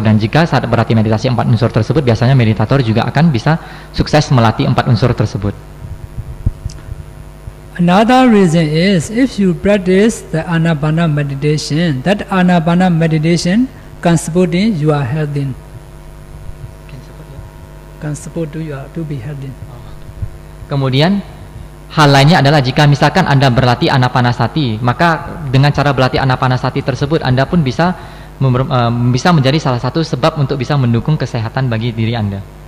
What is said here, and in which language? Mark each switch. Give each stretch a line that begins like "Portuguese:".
Indonesian: Dan jika saat berlatih meditasi 4 unsur tersebut, biasanya meditator juga akan bisa sukses melatih 4 unsur tersebut.
English: Another reason is if you practice the anapana meditation, that anapana meditation can support your health. Can support to be healthy.
Indonesian: Kemudian hal lainnya adalah jika misalkan Anda berlatih anapanasati, maka dengan cara berlatih anapanasati tersebut Anda pun bisa menjadi salah satu sebab untuk bisa mendukung kesehatan bagi diri Anda.